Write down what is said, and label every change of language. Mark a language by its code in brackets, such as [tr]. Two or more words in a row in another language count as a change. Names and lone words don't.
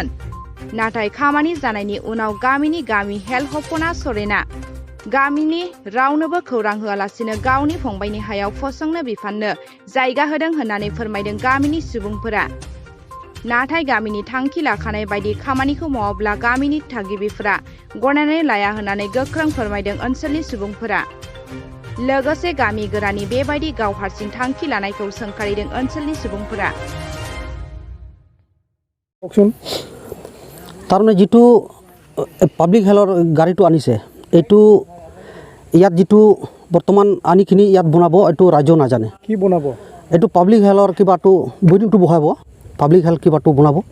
[brx] नाथाय खामानि जानायनि उनाव गामिनि हेल्थ हपना सरेना गामिनि रावनोबो खौरां होआलासिनो गावनि फंबायनि हायाव फसंनो बिफाननो जायगा होदों होननानै फोरमायदों गामिनि सुबुंफोरा। नाथाय गामिनि थांखि लाखानाय बायदि खामानिखौ मावाब्ला गामिनि थागिबिफोरा गनायनानै लाया होननानै गोख्रों फोरमायदों ओनसोलनि सुबुंफोरा। लोगोसे गामि गोरानि बेबायदि गाव हारसिं थांखि लानायखौ सोंखारिदों ओनसोलनि सुबुंफोरा। [as] তাৰমানে যিটো পাব্লিক হেল্থৰ গাড়ীটো আনিছে এইটো ইয়াত যিটো বৰ্তমান আনিখিনি ইয়াত বনাব এইটো ৰাজ্য নাজানে কি বনাব এইটো পাব্লিক হেল্থৰ কিবাটো বৈদিকটো বহাব পাব্লিক হেল্থ কিবাটো বনাব